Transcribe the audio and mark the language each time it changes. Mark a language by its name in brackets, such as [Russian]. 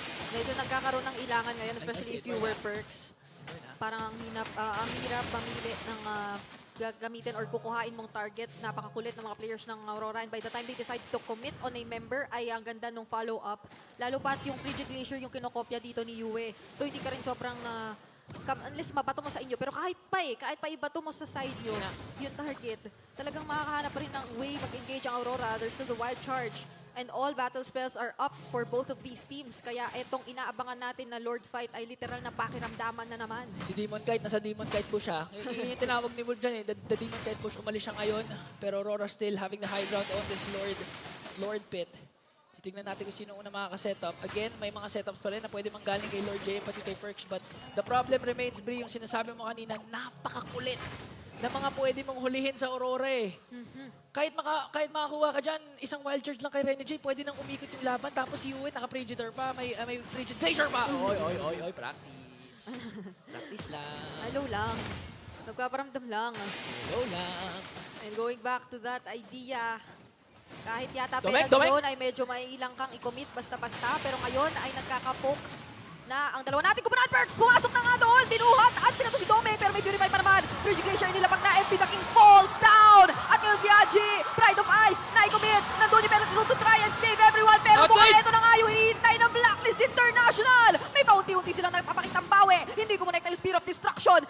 [Filipino] Medyo nagkakaroon ng ilangan ngayon, especially Ay, [English] if you wear perks. [Filipino] Parang ang hirap mamili ng gagamitin or kukuhain mong target. Napakakulit ng mga players ng Aurora. [English] And by the time they decide to commit on a member, [Filipino] ay ang ganda nung follow-up. Lalo pat yung Frigid Glacier yung kinokopya dito ni Yue. So hindi ka rin sobrang unless mabato mo sa inyo. Pero kahit pa ibato mo sa side nyo, yung target, talagang makakahanap pa rin ng way mag-engage ang Aurora. [English] There's still the wild charge. And all battle spells are up for both of these teams. [Filipino] Kaya etong inaabangan natin na Lord Fight ay literal na pakiramdaman na naman. Si Demon Kite, nasa Demon Kite push siya. Yung tinawag ni Wood dyan eh, the Demon Kite push, umalis siya ngayon. [English] Pero Aurora still having the high ground on this Lord Pit. [Filipino] Titignan natin kung sino una makaka-setup. Again, may mga setups pa rin na pwede manggaling kay Lord J, pati kay Perks. [English] But the problem remains, [Filipino] Bri, yung sinasabi mo kanina, napakakulit na mga pwede mong hulihin sa Aurora eh. Kahit makakuha ka dyan, isang wild charge lang kay Rene J, pwede nang umikot yung laban. Tapos si Yue, naka-Predator pa, may Frigid Glacier pa. Oy, practice. Practice lang. Hello lang. Nagpaparamdam lang. Hello lang. [English] And going back to that idea, [Filipino] kahit yata Domek, pera Domek! doon ay medyo may ilang kang i-commit basta-basta. Pero ngayon ay nagkakapoke na ang dalawa nating kupunan Perks. Pumasok na nga doon, binuhat at pinato si Dome. Pero may Purify pa naman. Frigid Glacier nilapag na FP the King falls down. At ngayon si Haji, Pride of Ice, na-commit. Nandun yung [English] penalty zone to try and save everyone. [Filipino] Pero mukhang ito na nga yung hinihintay ng Blacklist International. May paunti-unti silang nagpapakitang bawi. Hindi kumonect na yung Spear of Destruction.